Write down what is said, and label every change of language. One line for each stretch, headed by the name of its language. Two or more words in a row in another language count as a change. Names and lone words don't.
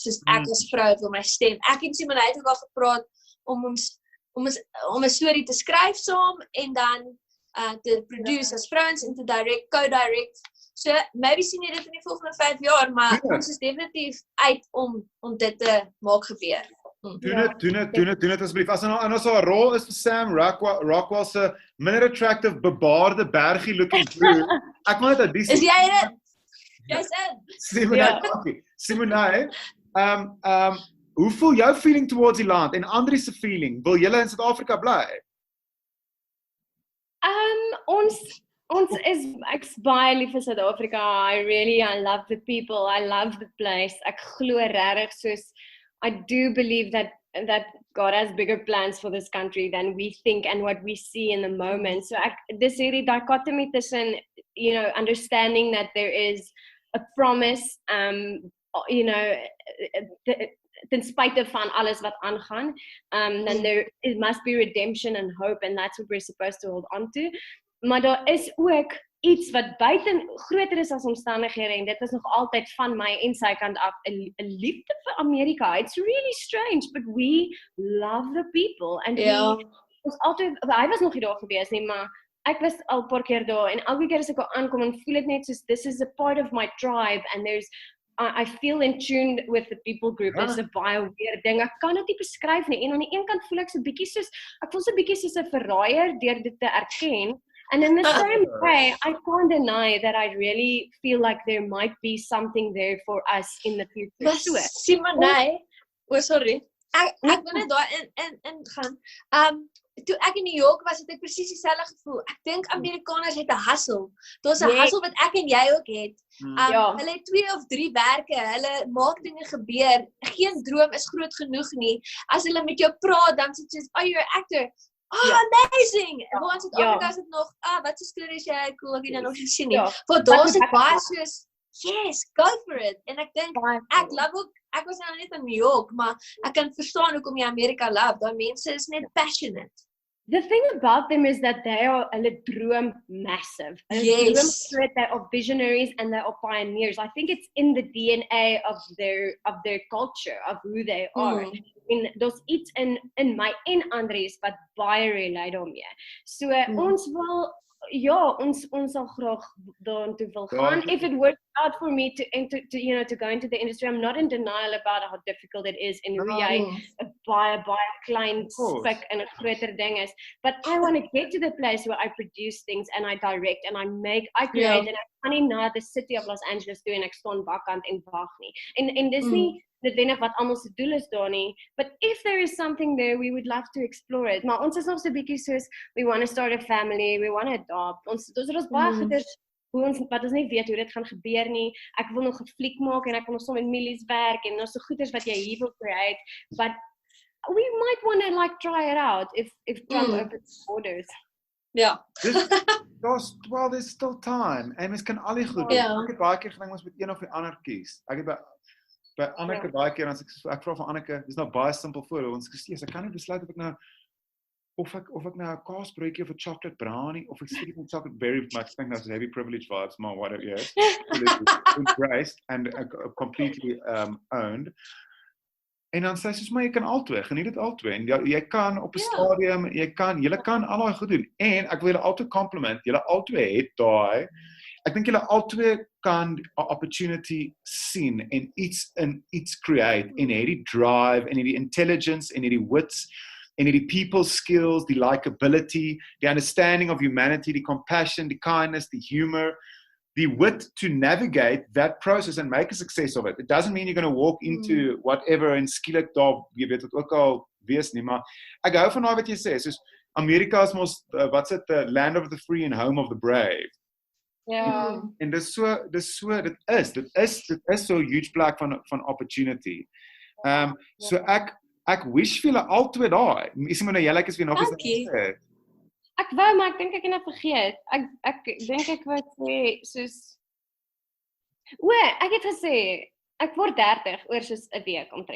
Afrikaans: Soos ek as vrou wil my stem. Ek en Simone het ook al gepraat om 'n storie te skryf saam en dan te produce as vrouens en te co-direct. So maybe sien jy dit in die volgende 5 jaar, maar ons is definitief uit om dit te maak gebeur. Doen dit asseblief. As ons 'n rol is vir Sam Rockwell se minder attractive bebaarde bergie
English: looking through.
Afrikaans: Ek moet dit dis. Is jy dit? Jy's in. Simonai, hoe voel jou
English: feeling towards
Afrikaans: die land en Andri se feeling? Wil julle in Suid-Afrika bly? Ons is ek's baie lief vir Suid-Afrika.
English: I love the people. I love the place.
Afrikaans: Ek glo regtig soos
English: I do believe that God has bigger plans for this country than we think and what we see in the moment.
Afrikaans: So dis hierdie dichotomy tussen,
English: understanding that there is a promise, ten spite
Afrikaans: van alles wat aangaan,
English: then it must be redemption and hope, and that's what we're supposed to hold on to.
Afrikaans: Maar daar is ook iets wat buiten groter is as omstandighede en dit is nog altyd van my en sy kant af 'n liefde vir Amerika.
English: It's really strange, but we love the people and
Afrikaans: ons altyd, hy was nog nie daar gewees nie, maar ek was al 'n paar keer daar en elke keer as ek aankom en voel dit net soos
English: this is a part of my tribe and I feel in tune with the people group. It's a
Afrikaans: baie weird ding. Ek kan dit nie beskryf nie. En aan die een kant voel ek so 'n bietjie soos 'n verraaier deur dit te erken.
English: And in the same way, I can't deny that I really feel like there might be something there for us in the future.
Afrikaans: Simonai, sorry. Ek wil net daar in gaan. Toe ek in New York was, het ek presies dieselfde gevoel. Ek dink Amerikaners het 'n hustle. Daar's 'n hustle wat ek en jy ook het. Hulle het 2 of 3 werke, hulle maak dinge gebeur. Geen droom is groot genoeg nie. As hulle met jou praat, dan sê jy,
English: "Oh, you're an actor." Amazing!
Afrikaans: En ons het Afrika se nog, wat 'n storie is jy cool, ek het jou nog nie gesien nie. Want daar's dit baie soos,
English: yes, go for it.
Afrikaans: En ek dink ek love ook, ek was nou net in New York, maar ek kan verstaan hoekom jy Amerika love. Daai mense is net passionate.
English: The thing about them is that they are
Afrikaans: hulle droom
English: massive. Yes. They are visionaries and they are pioneers. I think it's in the DNA of their culture, of who they are.
Afrikaans: En daar's iets in my en Andries wat baie relate daarmee. So ons wil ons sal graag daartoe wil gaan.
English: If it works out for me to go into the industry, I'm not in denial about how difficult it is
Afrikaans: en hoe jy 'n baie klein spik in 'n groter ding is.
English: But I want to get to the place where I produce things and I direct and I create and
Afrikaans: ek kan nie na
English: the city of Los Angeles
Afrikaans: toe en ek staan bakkant en wag nie. En dis nie noodwendig wat almal se doel is daar nie,
English: but if there is something there, we would love to explore it.
Afrikaans: Maar ons is nog so bietjie soos,
English: we want to start a family, we want to adopt.
Afrikaans: Ons baie goeders wat ons nie weet hoe dit gaan gebeur nie. Ek wil nog 'n fliek maak en ek wil nog saam met Millies werk en daar's so goeders wat jy hier wil create,
English: but we might want to like try it out if Trump opens borders.
Afrikaans: Ja.
English: There's still time.
Afrikaans: En mens kan al die goed doen. Ja. Ek het baie keer gedink ons moet een of die ander kies. Ek het by Anneke baie keer as ek vra van Anneke, dis nou baie simpel voor ons gesê, ek kan nie besluit of ek nou of ek nou 'n kaasbroodjie of 'n
English: chocolate brownie
Afrikaans: of ek steek 'n
English: chocolate berry with my thing that's heavy privilege vibes,
Afrikaans: maar
English: whatever, yes. Embraced and completely owned.
Afrikaans: En dan sê sy, maar jy kan albei, geniet dit albei. En jy kan op 'n stadium, julle kan al daai goed doen. En ek wil julle albei compliment, julle albei het daai. Ek dink julle albei kan 'n opportunity sien en iets create en hierdie drive en hierdie intelligence en hierdie wits en hierdie
English: people skills,
Afrikaans: die likability,
English: the understanding of humanity, the compassion, the kindness, the humor, the wit to navigate that process and make a success of it. It doesn't mean you're going to walk into whatever
Afrikaans: en skielik daar, jy weet wat ook al wees nie, maar ek hou van daai wat jy sê, soos Amerika is mos
English: what's it, the land of the free and home of the brave.
Afrikaans: Ja. En dit is so 'n huge plek van opportunity. So ek wish vir julle albei daai. Is maar nou jy like as jy nog iets sê. Ek wou, maar ek dink ek het net vergeet. Ek dink ek wou sê soos ek het gesê ek word 30 oor soos 'n week omtrent.